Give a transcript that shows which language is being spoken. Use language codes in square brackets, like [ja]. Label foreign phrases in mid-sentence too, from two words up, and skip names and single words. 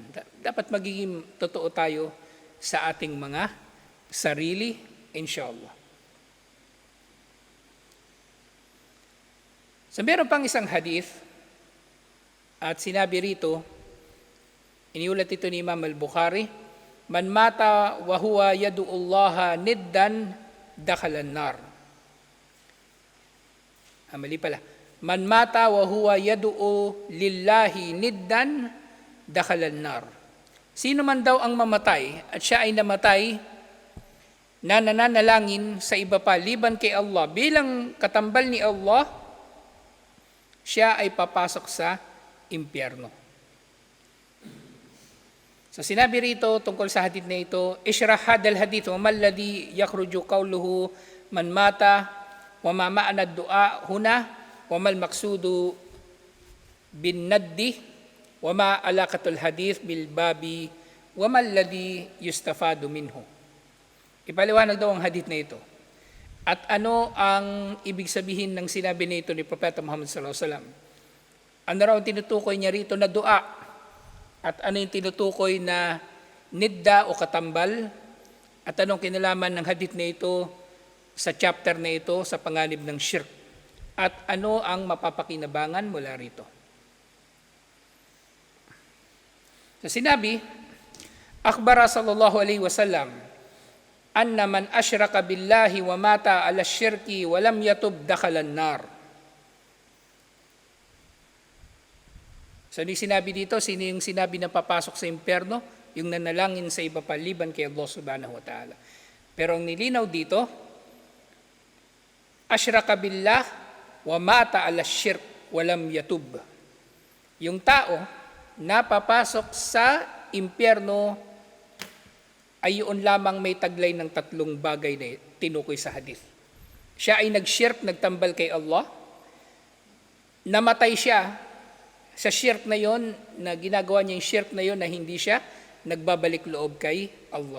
[tl] Dapat magiging totoo tayo sa ating mga sarili, inshallah. So, meron pang isang hadith, at sinabi rito, iniulat ito ni Imam al-Bukhari, [ar] من مات وهو يدعو الله ندا دخل النار. [tl] Mali pala. [ar] من مات وهو يدعو لله ندا دخل النار. [tl] Sino man daw ang mamatay at siya ay namatay na nananalangin sa iba pa liban kay Allah bilang katambal ni Allah, siya ay papasok sa impyerno. So sinabi rito tungkol sa hadith na ito, [ar] اشرح هذا الحديث وما الذي يخرج قوله من مات وما معنى الدعاء هنا وما المقصود بالند وما علاقة الحديث بالباب وما الذي يستفاد منه. [tl] Ipaliwanag daw ang hadith na ito. At ano ang ibig sabihin ng sinabi nito ni Propeta Muhammad [ar] صلى الله عليه وسلم? [tl] Ano raw ang tinutukoy niya rito na dua? At ano yung tinutukoy na nidda o katambal? At anong kinalaman ng hadith na ito sa chapter na ito sa panganib ng shirk? At ano ang mapapakinabangan mula rito? So sinabi, [ar] أخبر صلى الله عليه وسلم أن من أشرك بالله ومات على الشرك ولم يتب دخل النار. [tl] So, sinabi dito, sino yung sinabi na papasok sa impyerno? Yung nanalangin sa iba paliban kay Allah [ar] سبحانه وتعالى. [tl] Pero ang nilinaw dito, [ar] أشرك بالله ومات على شرك ولم يتب. [tl] Yung tao na papasok sa impyerno ay yun lamang may taglay ng tatlong bagay na tinukoy sa hadith. Siya ay nag-shirk, nagtambal kay Allah, namatay siya sa shirk na yon, na ginagawa niya yung shirk na yon na hindi siya nagbabalik loob kay Allah.